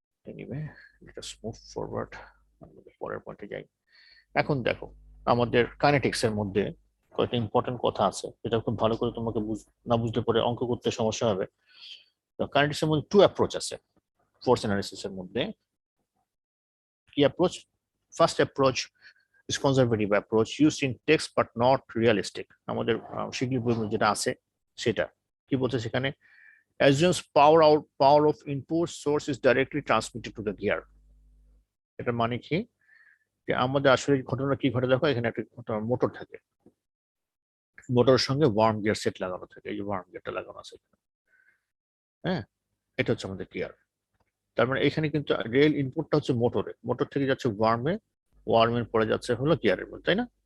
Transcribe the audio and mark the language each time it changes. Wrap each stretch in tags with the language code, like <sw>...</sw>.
<en>anyway let's move forward,</en> <bn>আমাদের পরের পয়েন্টে যাই। এখন দেখো আমাদের কাইনেটিক্স এর মধ্যে কয়েকটা ইম্পর্টেন্ট কথা আছে, যেটা খুব ভালো করে তোমাকে না বুঝতে পারে অঙ্ক করতে সমস্যা হবে। তো কাইনেটিক্স এর মধ্যে 2 অ্যাপ্রোচ আছে ফোর্স অ্যানালিসিস এর মধ্যে। কি approach?</bn> <en>first approach is conservative approach used in text but not realistic,</en> <bn>আমাদের শিগগির বই যেটা আছে সেটা কি বলছে সেখানে,</bn> <en>assumes power of input source is directly transmitted to the gear।</en> <bn>এটা মানে কি যে আমাদের আসলে ঘটনা কি ঘটে, দেখো এখানে একটা মোটর থাকে, মোটরের সঙ্গে ওয়ার্ম গিয়ার সেট লাগানো থাকে, এই যে ওয়ার্ম গিয়ারটা লাগানো আছে, হ্যাঁ, এটা হচ্ছে আমাদের গিয়ার। তার মানে এখানে কিন্তু রেল ইনপুটটা হচ্ছে মোটরে, মোটর থেকে যাচ্ছে ওয়ার্মে, ওয়ার্মের পরে যাচ্ছে হলো গিয়ারের মধ্যে, তাই না?</bn>